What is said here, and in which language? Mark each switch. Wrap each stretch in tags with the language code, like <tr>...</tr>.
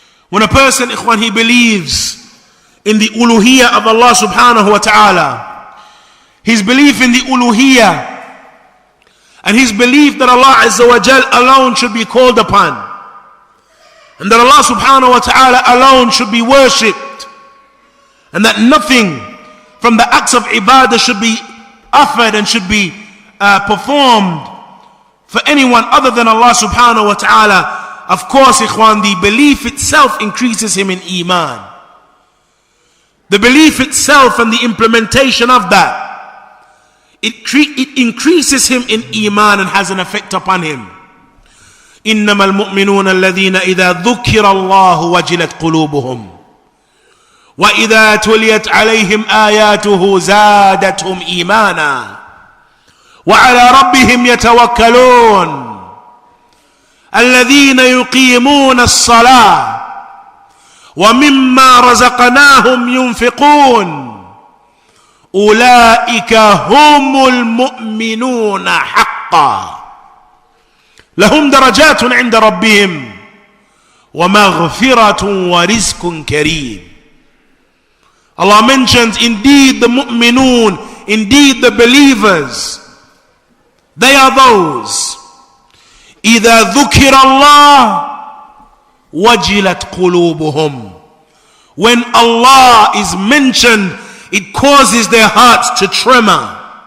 <en>When a person, ikhwan, he believes in the uluhiyyah of Allah subhanahu wa ta'ala, his belief in the uluhiyyah and his belief that Allah Azza wa Jal alone should be called upon, and that Allah subhanahu wa ta'ala alone should be worshipped, and that nothing from the acts of ibadah should be offered and should be performed for anyone other than Allah subhanahu wa ta'ala. Of course, ikhwan, the belief itself increases him in iman. The belief itself and the implementation of that, it increases him in iman and has an effect upon him.</en> <ar>إنما المؤمنون الذين إذا ذكر الله وجلت قلوبهم وإذا تليت عليهم آياته زادتهم إيمانا وعلى ربهم يتوكلون الذين يقيمون الصلاة ومما رزقناهم ينفقون أولئك هم المؤمنون حقا لهم درجات عند ربهم ومغفرة ورزق كريم.</ar> <en>Allah mentions, indeed the mu'minun, indeed the believers, they are those</en> <ar>إِذَا ذُكِرَ اللَّهُ وَجِلَتْ قُلُوبُهُمْ.</ar> <en>When Allah is mentioned, it causes their hearts to tremor.</en>